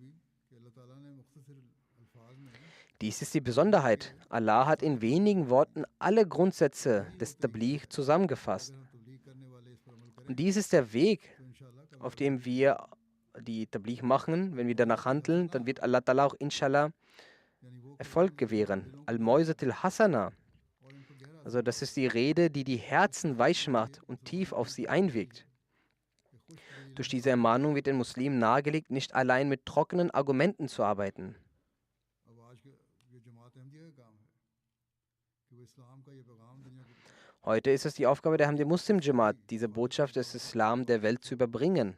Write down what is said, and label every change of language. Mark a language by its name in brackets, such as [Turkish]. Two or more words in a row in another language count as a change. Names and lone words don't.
[German] Dies ist die Besonderheit. Allah hat in wenigen Worten alle Grundsätze des Tabligh zusammengefasst. Und dies ist der Weg, auf dem wir die Tabligh machen. Wenn wir danach handeln, dann wird [Arabic] الله تعالى [German] auch inshallah Erfolg gewähren. [Arabic] الموعظة الحسنة. [German] Also das ist die Rede, die die Herzen weich macht und tief auf sie einwirkt. Durch diese Ermahnung wird den Muslimen nahegelegt, nicht allein mit trockenen Argumenten zu arbeiten. Heute ist es die Aufgabe der Ahmadi Muslim Jamaat, diese Botschaft des Islam der Welt zu überbringen.